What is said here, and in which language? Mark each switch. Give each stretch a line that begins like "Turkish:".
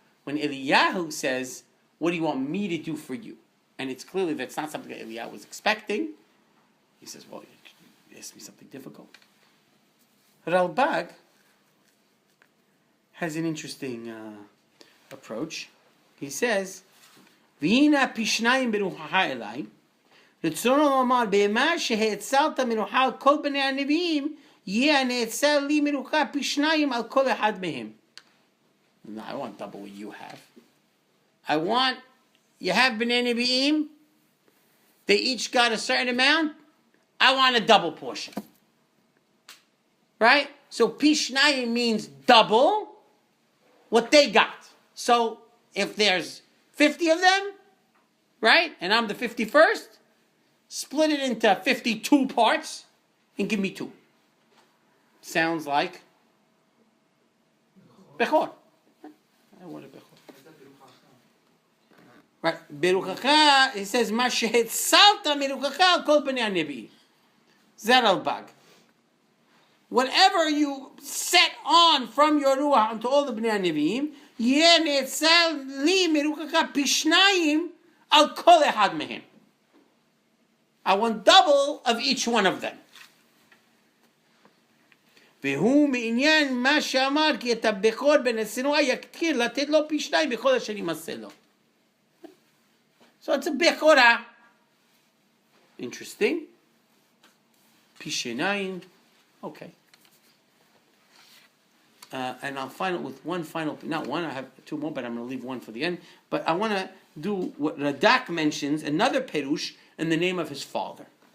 English: When Eliyahu says, what do you want me to do for you? And it's clearly that's not something that Eliyahu was expecting. He says, well, you asked me something difficult. Ralbag has an interesting approach. He says,
Hebrew: והנה פשניים ברוחך אליי, רצונו לומר, במה שהאצלת מרוחה על כל בני הנביאים, יהיה הנאצל לי מרוחה פשניים על כל אחד מהם.
English: No, I want double what you have. I want, you have bnei nevi'im, they each got a certain amount, I want a double portion. Right? So pishnayim means double what they got. So if there's 50 of them, right, and I'm the 51st, split it into 52 parts and give me 2. Sounds like Bechor. What a Bechor.
Hebrew: Right, Beruchacha,
English: it says,
Hebrew: Ma shehetzalta meruchacha al kol bnei hanevi'im. Zed al-bag.
English: Whatever you set on from your ruach onto all the bnei hanevi'im,
Hebrew: יהיה נאצל לי מרוחך פשניים על כל אחד מהם.
English: I want double of each one of them.
Hebrew: והוא מעניין מה שאמר כי את הבכור בן השנואה יקטיר לתת לו פשניים בכל אשר ימסה לו.
English: So it's a בכורה. Interesting. פשניים. Okay. And I'll final with one final, not one, I have 2 more, but I'm going to leave one for the end. But I want to do what Radak mentions, another Perush, in the name of his father.